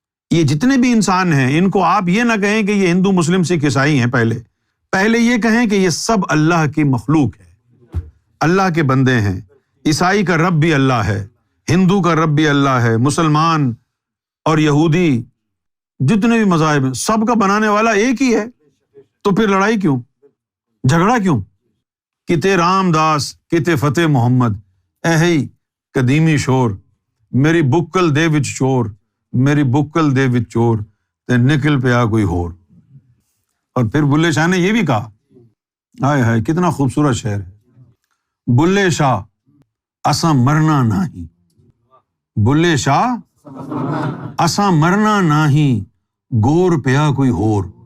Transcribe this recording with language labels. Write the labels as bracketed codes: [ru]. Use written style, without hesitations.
[ur] یہ جتنے بھی انسان ہیں ان کو آپ یہ نہ کہیں کہ یہ ہندو، مسلم، سکھ، عیسائی ہیں. پہلے یہ کہیں کہ یہ سب اللہ کی مخلوق ہے، اللہ کے بندے ہیں. عیسائی کا رب بھی اللہ ہے، ہندو کا رب بھی اللہ ہے، مسلمان اور یہودی جتنے بھی مذاہب ہیں سب کا بنانے والا ایک ہی ہے. تو پھر لڑائی کیوں، جھگڑا کیوں؟ [pa] کتے رام داس کتے فتح محمد اہی قدیمی شور، میری بکل دے وچ چور، میری بکل دے وچ چور تے نکل پیا کوئی ہور. [ur] اور پھر [pa] بلے شاہ نے یہ بھی کہا، ہائے ہائے کتنا خوبصورت شعر ہے، بلے شاہ اساں مرنا نہیں، بلے شاہ اساں مرنا نہیں، گور پیا کوئی ہور.